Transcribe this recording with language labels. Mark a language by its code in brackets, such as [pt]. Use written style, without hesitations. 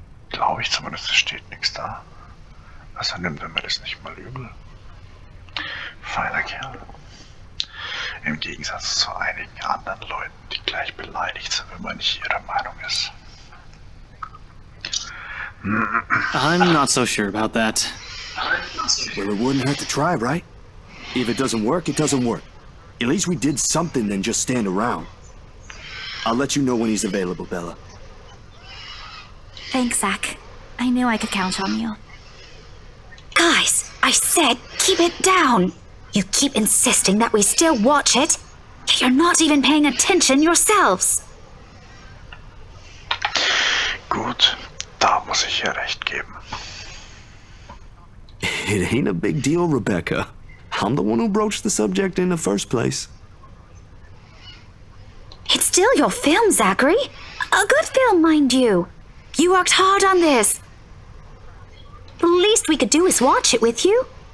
[de] Glaube ich zumindest, es steht nichts da. Also nimmt er mir das nicht mal übel. Feiner Kerl. Im Gegensatz zu einigen anderen Leuten, die gleich beleidigt sind, wenn man nicht ihrer Meinung ist. [en] I'm not so sure about that. Well, it wouldn't hurt to try, right? If it doesn't work, it doesn't work. At least we did something than just stand around. I'll let you know when he's available, Bella. Thanks, Zach. I knew I could count on you. Guys, I said keep it down. You keep insisting that we still watch it, yet you're not even paying attention yourselves. [de] Gut, da muss ich ihr recht geben. [en] It ain't a big deal, Rebecca. I'm the one who broached the subject in the first place. It's still your film, Zachary. A good film, mind you. You worked hard on this. The least we could do is watch it with you.